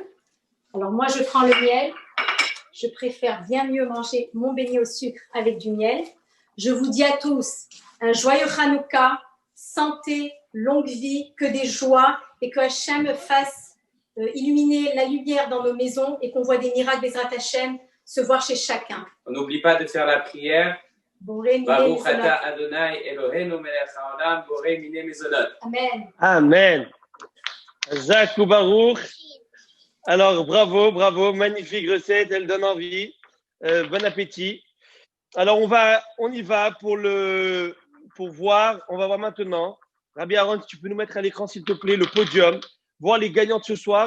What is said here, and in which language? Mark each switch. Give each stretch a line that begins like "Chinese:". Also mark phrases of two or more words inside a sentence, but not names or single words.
French: Alors moi, je prends le miel. Je préfère bien mieux manger mon beignet au sucre avec du miel. Je vous dis à tous un joyeux Hanouka, santé, longue vie, que des joies et que Hachem fasse illuminer la lumière dans nos maisons et qu'on voit des miracles
Hebrew: בעזרת השם
French: se voir chez chacun. On n'oublie pas de faire la prière.
Hebrew: ברוך אתה אדוני אלוהינו מלך העולם בורא מיני מזונות.
French: Amen. Amen. Zach ou Baruch. Alors, bravo, bravo, magnifique recette, elle donne envie. Bon appétit. Alors, on y va pour voir. On va voir maintenant. Rabbi Aaron, si tu peux nous mettre à l'écran, s'il te plaît, le podium, voir les gagnants de ce soir.